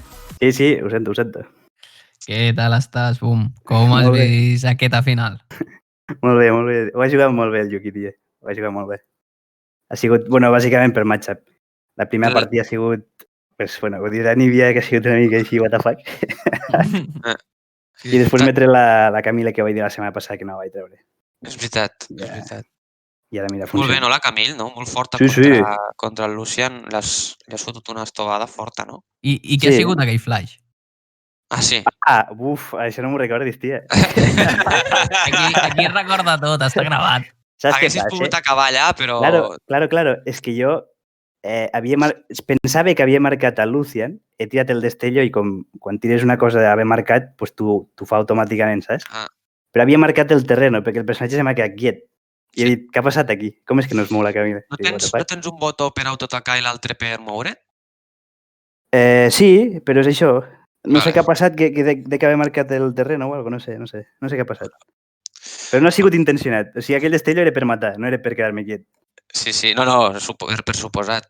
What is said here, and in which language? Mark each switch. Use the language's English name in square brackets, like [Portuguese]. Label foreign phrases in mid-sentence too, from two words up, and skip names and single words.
[Catalan] Sí, ho sento. Què tal estàs, Boom? Com has vist aquesta final? Molt bé. Ho ha jugat molt bé el Yuki, tio. Ho ha jugat molt bé. Ha sigut, bàsicament per matchup. La primera partida ha sigut... [Spanish] Pues, bueno, [Catalan] ho dirà Nivea, que ha sigut una mica així, [English] what the fuck. [Catalan] Sí. I després m'he tret la Camila, que vaig dir la setmana passada que no la vaig treure. És veritat, és Ja. veritat. I ara, mira, Molt bé, funciona. no, la Camille, no? Molt forta Sí, contra el Lucian. Li has fotut una estovada forta, no? I què ha Sí. sigut aquell flash? Ah, sí. Això no m'ho recordis, tia. Aquí recorda tot, està gravat. Saps què Haguessis passa? pogut acabar allà, però... Claro. És que jo pensava que havia marcat a Lucian, he tirat el destello i com quan tires una cosa d'haver marcat, pues t'ho fa automàticament, saps? Ah. Però havia marcat el terreno, perquè el personatge se m'ha quedat quiet. I he dit, què ha passat aquí? Com és que no es mou la Camila? No Dic, [English] what the [Catalan] tens, no [English] fuck? [Catalan] tens un botó per autoatacar i l'altre per moure? Sí, però és això. No sé Vale. què ha passat, que de que haver marcat el terreno o alguna cosa, no sé què ha passat. Però no ha sigut intencionat. O sigui, aquell destello era per matar, no era per quedar-me quiet. Sí, no, per suposat.